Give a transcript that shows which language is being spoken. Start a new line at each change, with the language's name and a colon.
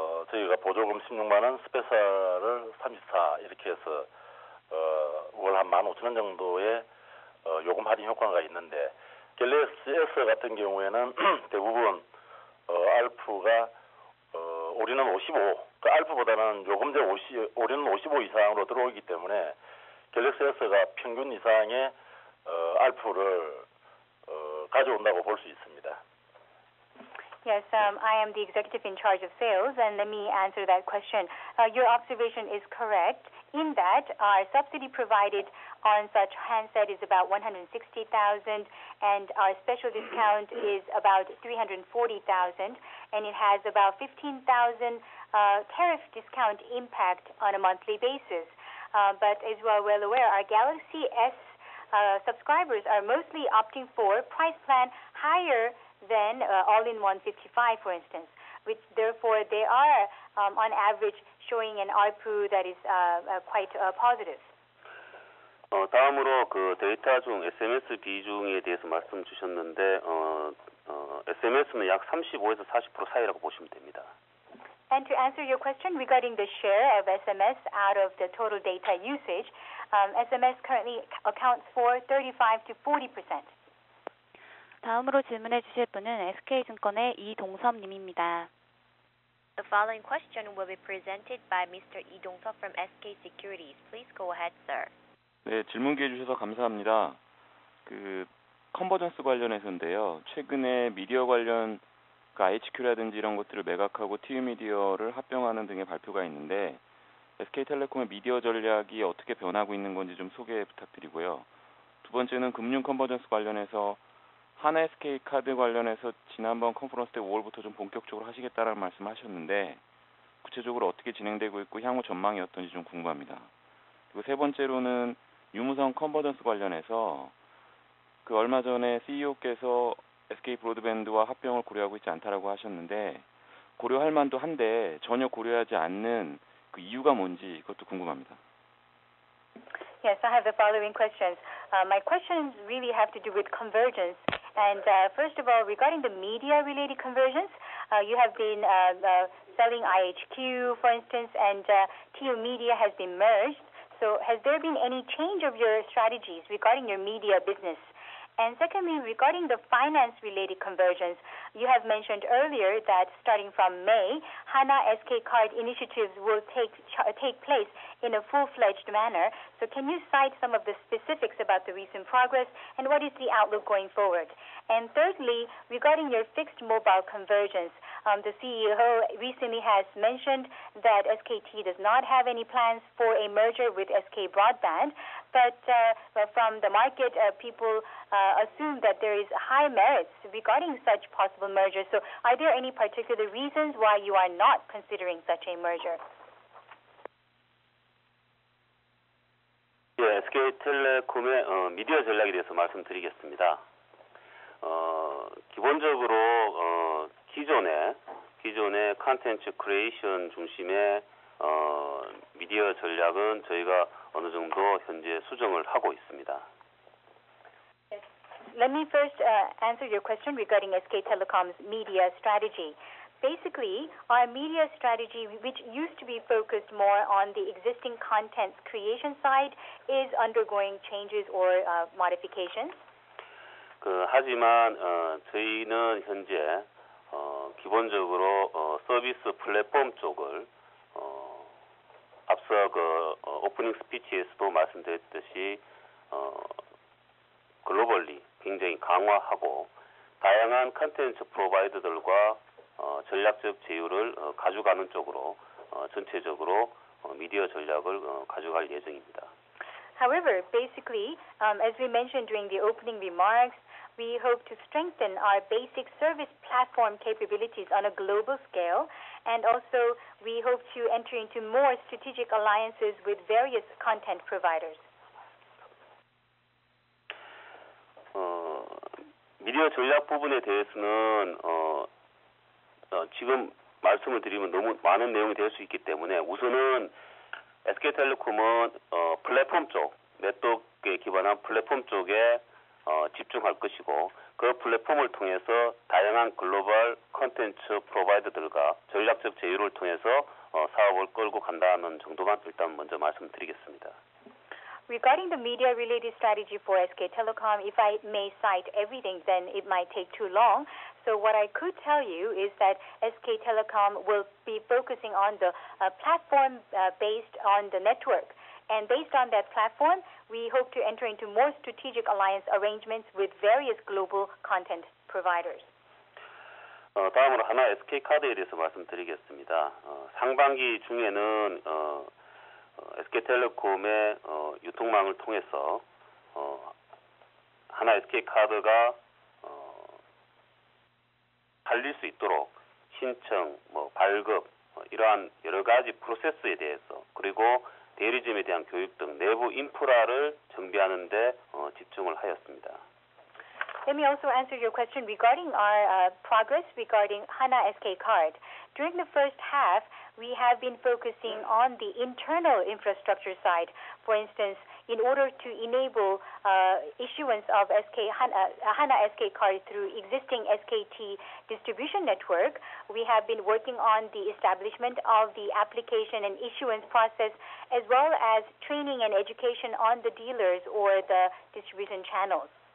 Korean: 저희가 보조금 16만 원, 스페셜을 34 이렇게 해서 월 한 15,000원 정도의 요금 할인 효과가 있는데 갤럭시 S 같은 경우에는 대부분 알프가 올인원 55, 그 알프보다는 요금제 올인원 55 이상으로 들어오기 때문에 갤럭시 S가 평균 이상의 알프를 가져온다고 볼 수 있습니다.
English: Yes, I am the executive in charge of sales, and let me answer that question. Your observation is correct in that our subsidy provided on such handset is about 160,000, and our special discount is about 340,000, and it has about 15,000 tariff discount impact on a monthly basis. But as you are well aware, our Galaxy S subscribers are mostly opting for price plan higher than all-in-one 55, for instance, which therefore they are on average showing an ARPU that is quite positive.
Korean: 다음으로 그 데이터 중 SMS 비중에 대해서 말씀 주셨는데 SMS는 약 35에서 40% 사이라고 보시면 됩니다.
English: And to answer your question regarding the share of SMS out of the total data usage, SMS currently accounts for 35 to 40%.
Korean: 다음으로 질문해 주실 분은 SK증권의 이동섭 님입니다.
English: The following question will be presented by Mr. Lee Dong-seop from SK Securities. Please go ahead, sir.
Korean: 네, 질문 기회 주셔서 감사합니다. 그 컨버전스 관련해서인데요. 최근에 미디어 관련 IHQ라든지 이런 것들을 매각하고 TV 미디어를 합병하는 등의 발표가 있는데 SK텔레콤의 미디어 전략이 어떻게 변하고 있는 건지 좀 소개 부탁드리고요. 두 번째는 금융 컨버전스 관련해서 하나 SK 카드 관련해서 지난번 컨퍼런스 때 5월부터 좀 본격적으로 하시겠다라는 말씀하셨는데 구체적으로 어떻게 진행되고 있고 향후 전망이 어떤지 좀 궁금합니다. 그리고 세 번째로는 유무선 컨버전스 관련해서 그 얼마 전에 CEO께서 SK 브로드밴드와 합병을 고려하고 있지 않다라고 하셨는데 고려할 만도 한데 전혀 고려하지 않는 그 이유가 뭔지 그것도 궁금합니다.
English: Yes, I have the following questions. My questions really have to do with convergence. And first of all, regarding the media-related convergence, you have been selling IHQ, for instance, and TU Media has been merged. So has there been any change of your strategies regarding your media business? And secondly, regarding the finance-related convergence, you have mentioned earlier that starting from May, Hana SK Card initiatives will take place in a full-fledged manner. So can you cite some of the specifics about the recent progress and what is the outlook going forward? And thirdly, regarding your fixed mobile convergence, the CEO recently has mentioned that SKT does not have any plans for a merger with SK Broadband, but from the market, people assume that there is high merits regarding such possible mergers. So are there any particular reasons why you are not considering such a merger?
Korean: 예, SK텔레콤의 미디어 전략에 대해서 말씀드리겠습니다. 기본적으로 기존의 컨텐츠 크리에이션 중심의 미디어 전략은 저희가 어느 정도 현재 수정을 하고 있습니다.
English: Let me first answer your question regarding SK Telecom's media strategy. Basically, our media strategy, which used to be focused more on the existing content creation side, is undergoing changes or modifications.
Korean: 하지만 저희는 현재 기본적으로 서비스 플랫폼 쪽을 앞서 오프닝 스피치에서도 말씀드렸듯이 글로벌리 굉장히 강화하고 다양한 컨텐츠 프로바이더들과 전략적 제휴를 가져가는 쪽으로 전체적으로 미디어 전략을 가져갈 예정입니다.
English: However, basically, as we mentioned during the opening remarks, we hope to strengthen our basic service platform capabilities on a global scale, and also we hope to enter into more strategic alliances with various content providers.
Korean: 미디어 전략 부분에 대해서는 지금 말씀을 드리면 너무 많은 내용이 될 수 있기 때문에 우선은 SK텔레콤은 플랫폼 쪽, 네트워크에 기반한 플랫폼 쪽에 집중할 것이고 그 플랫폼을 통해서 다양한 글로벌 콘텐츠 프로바이더들과 전략적 제휴를 통해서 사업을 끌고 간다는 정도만 일단 먼저 말씀드리겠습니다.
English: Regarding the media-related strategy for SK Telecom, if I may cite everything, then it might take too long. So what I could tell you is that SK Telecom will be focusing on the platform based on the network. And based on that platform, we hope to enter into more strategic alliance arrangements with various global content providers.
Korean: 다음으로 하나 SK카드에 대해서 말씀드리겠습니다. 상반기 중에는 SK텔레콤의 유통망을 통해서 하나 SK카드가 팔릴 수 있도록 신청, 발급 이러한 여러 가지 프로세스에 대해서 그리고 대리점에 대한 교육 등 내부 인프라를 정비하는 데 집중을 하였습니다.
English: Let me also answer your question regarding our progress regarding Hana SK Card. During the first half, we have been focusing on the internal infrastructure side. For instance, in order to enable issuance of Hana SK Card through existing SKT distribution network, we have been working on the establishment of the application and issuance process, as well as training and education on the dealers or the distribution channels.